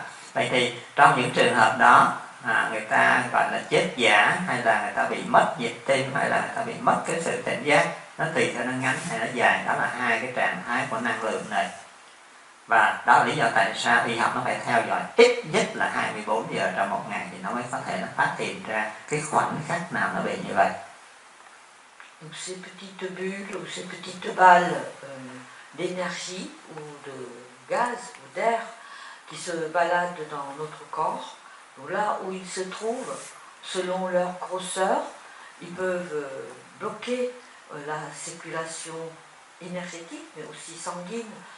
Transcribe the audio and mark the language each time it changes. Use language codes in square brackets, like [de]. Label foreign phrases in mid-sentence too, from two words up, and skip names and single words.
[vi] Vậy thì trong những trường hợp đó người ta gọi là chết giả, hay là người ta bị mất nhịp tim, hay là người ta bị mất cái sự tỉnh giác, nó tùy theo nó ngắn hay nó dài. Đó là hai cái trạng thái của năng lượng này, và đó là lý do tại sao y học nó phải theo dõi ít nhất là 24 giờ trong một ngày thì nó mới có thể nó phát hiện ra cái khoảnh khắc nào nó bị như vậy. [fr] Donc ces petites bulles ou ces petites balles d'énergie ou de gaz ou d'air qui se baladent dans notre corps, donc là où ils se trouvent, selon leur grosseur, ils peuvent bloquer la circulation énergétique mais aussi sanguine